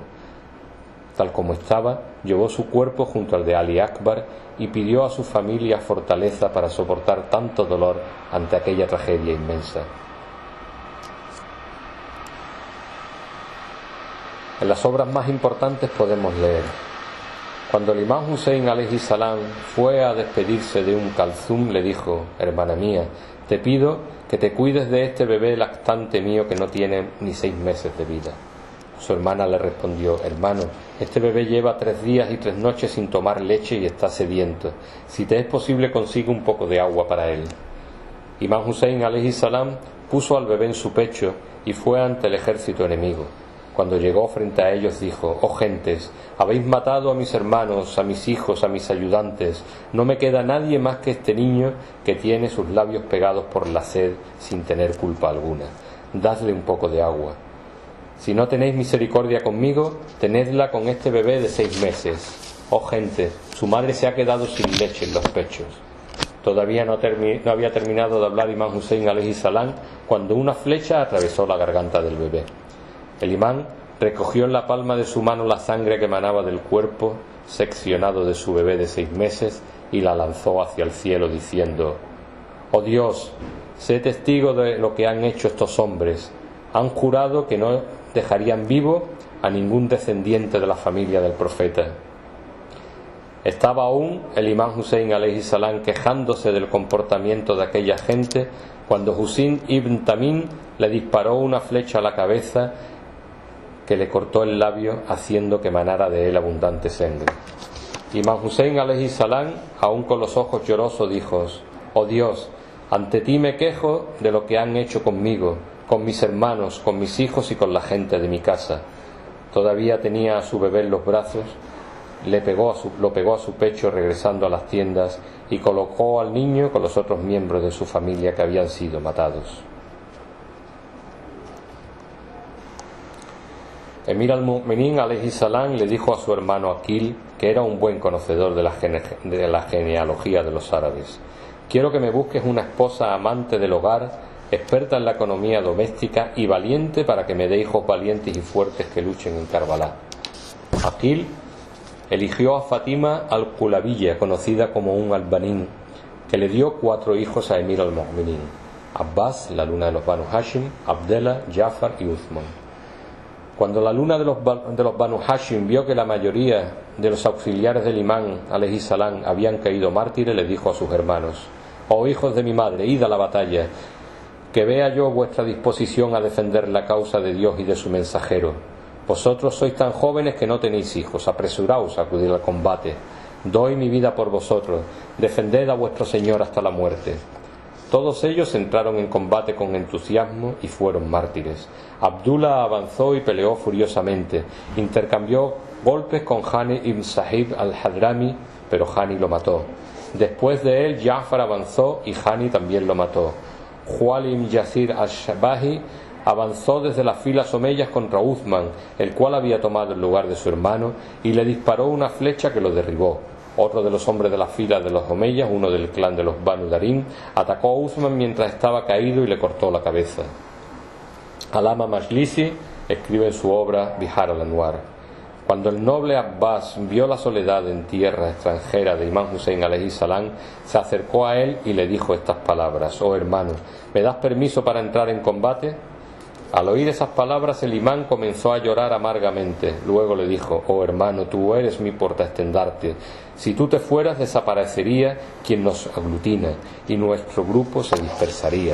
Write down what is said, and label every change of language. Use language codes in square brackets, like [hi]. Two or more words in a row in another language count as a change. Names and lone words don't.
[es] Tal como estaba, llevó su cuerpo junto al de Ali Akbar y pidió a su familia fortaleza para soportar tanto dolor ante aquella tragedia inmensa. En las obras más importantes podemos leer: cuando el Imán Hussein [ar] عليه السلام [es] fue a despedirse de Kalthum, le dijo: hermana mía, te pido que te cuides de este bebé lactante mío que no tiene ni 6 meses de vida. Su hermana le respondió: hermano, este bebé lleva 3 días y 3 noches sin tomar leche y está sediento. Si te es posible, consigue un poco de agua para él. Imán Hussein [ar] عليه السلام [es] puso al bebé en su pecho y fue ante el ejército enemigo. Cuando llegó frente a ellos dijo: oh gentes, habéis matado a mis hermanos, a mis hijos, a mis ayudantes. No me queda nadie más que este niño que tiene sus labios pegados por la sed sin tener culpa alguna. Dadle un poco de agua. Si no tenéis misericordia conmigo, tenedla con este bebé de 6 meses. Oh gente, su madre se ha quedado sin leche en los pechos. Todavía no había terminado de hablar Imán Hussein [ar] عليه السلام [es] cuando una flecha atravesó la garganta del bebé. El imán recogió en la palma de su mano la sangre que emanaba del cuerpo seccionado de su bebé de 6 meses y la lanzó hacia el cielo diciendo: oh Dios, sé testigo de lo que han hecho estos hombres. Han jurado que no dejarían vivo a ningún descendiente de la familia del profeta. Estaba aún el Imán Hussein [ar] عليه السلام [es] quejándose del comportamiento de aquella gente cuando Husayn ibn Tamim le disparó una flecha a la cabeza que le cortó el labio, haciendo que manara de él abundante sangre. Imán Hussein [ar] عليه السلام, [es] aún con los ojos llorosos, dijo: oh Dios, ante ti me quejo de lo que han hecho conmigo, con mis hermanos, con mis hijos y con la gente de mi casa. Todavía tenía a su bebé en los brazos, lo pegó a su pecho regresando a las tiendas y colocó al niño con los otros miembros de su familia que habían sido matados. Emir al-Mu'minin [ar] عليه السلام [es] le dijo a su hermano Aqil, que era un buen conocedor de la genealogía de los árabes: quiero que me busques una esposa amante del hogar, experta en la economía doméstica y valiente, para que me dé hijos valientes y fuertes que luchen en Karbala. Aqil eligió a Fatima al-Kulabiyya, conocida como al-Banin, que le dio 4 hijos a Emir al-Mu'minin: Abbas, la luna de los Banu Hashim, Abdallah, Jafar y Uthman. Cuando la luna de los Banu Hashim vio que la mayoría de los auxiliares del imán [ar] عليه السلام [es] habían caído mártires, le dijo a sus hermanos: oh hijos de mi madre, id a la batalla, que vea yo vuestra disposición a defender la causa de Dios y de su mensajero. Vosotros sois tan jóvenes que no tenéis hijos, apresuraos a acudir al combate. Doy mi vida por vosotros, defended a vuestro Señor hasta la muerte. Todos ellos entraron en combate con entusiasmo y fueron mártires. Abdullah avanzó y peleó furiosamente, intercambió golpes con Hani ibn Sahib al-Hadrami, pero Hani lo mató. Después de él, Ja'far avanzó y Hani también lo mató. Juali ibn Yasir al-Shabahi avanzó desde las filas omeyas contra Uthman, el cual había tomado el lugar de su hermano, y le disparó una flecha que lo derribó. Otro de los hombres de las filas de los omeyas, uno del clan de los Banu Darim, atacó a Uthman mientras estaba caído y le cortó la cabeza. Alama Majlisi escribe en su obra Bihar al-Anwar: cuando el noble Abbas vio la soledad en tierra extranjera de Imán Hussein [ar] عليه السلام, [es] se acercó a él y le dijo estas palabras: oh hermano, ¿me das permiso para entrar en combate? Al oír esas palabras, el imán comenzó a llorar amargamente. Luego le dijo: oh hermano, tú eres mi portaestandarte. Si tú te fueras, desaparecería quien nos aglutina y nuestro grupo se dispersaría.